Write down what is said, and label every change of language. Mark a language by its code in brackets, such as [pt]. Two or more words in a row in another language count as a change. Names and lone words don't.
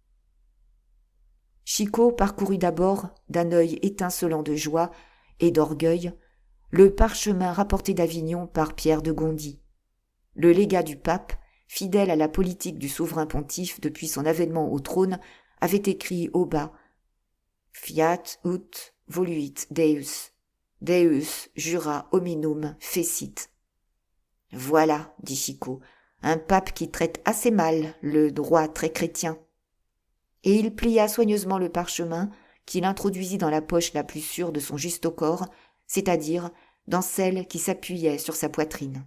[fr] Chicot parcourut d'abord, d'un œil étincelant de joie et d'orgueil, le parchemin rapporté d'Avignon par Pierre de Gondy. Le légat du pape, fidèle à la politique du souverain pontife depuis son avènement au trône, avait écrit au bas « [la] Fiat ut voluit Deus, Deus jura hominum fecit ». [fr] « Voilà, dit Chicot, un pape qui traite assez mal le droit très chrétien. » Et il plia soigneusement le parchemin, qu'il introduisit dans la poche la plus sûre de son justaucorps, c'est-à-dire dans celle qui s'appuyait sur sa poitrine.